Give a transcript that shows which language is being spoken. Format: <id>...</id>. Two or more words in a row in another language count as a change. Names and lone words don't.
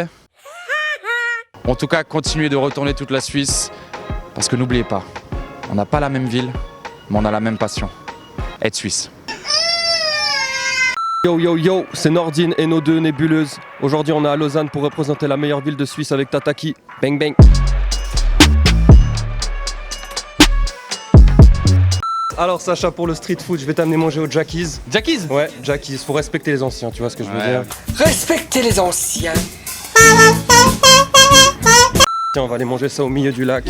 <fr>En tout cas, continuez de retourner toute la Suisse, parce que n'oubliez pas, on n'a pas la même ville, mais on a la même passion, être suisse. Yo yo yo, c'est Nordine et nos deux nébuleuses. Aujourd'hui on est à Lausanne pour représenter la meilleure ville de Suisse avec Tataki. Bang bang. Alors Sacha, pour le</fr> <en>street food,</en> <fr>je vais t'amener manger au Jackies. Jackies? Ouais, Jackies, faut respecter les anciens, tu vois ce que je veux dire. Respectez les anciens. Tiens, on va aller manger ça au milieu du lac.</fr>